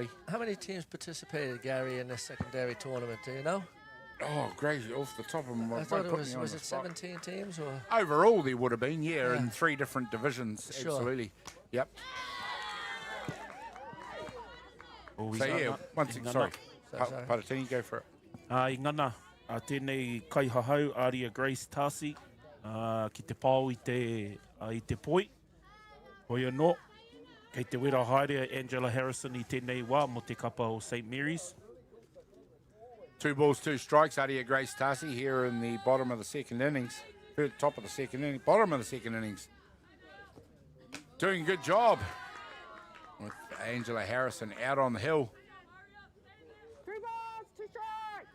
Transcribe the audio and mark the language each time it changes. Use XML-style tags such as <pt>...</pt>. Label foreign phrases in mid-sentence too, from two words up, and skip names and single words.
<en>How many teams participated, Gary, in this secondary tournament? Do you know? Oh, crazy, off the top of my I thought it was it 17 teams? Or? Overall, there would have been, yeah, in 3 different divisions, Sure. absolutely. Yep. O So, yeah, once again, sorry. Sorry. Paratini, go for it.</en> <mi>I ngana, tēnei kaihahau, Aria Grace Tarsi, ki te pāu i te poi. Hoi anō, kei te wera haere Angela Harrison i tēnei wā mo te kapa o St. Mary's.</mi> <en>2 balls, 2 strikes. Aria Grace Tarsi here in the bottom of the second innings. Top of the second inning, bottom of the second innings. Doing a good job with Angela Harrison out on the hill. 3 balls, 2 strikes.</en>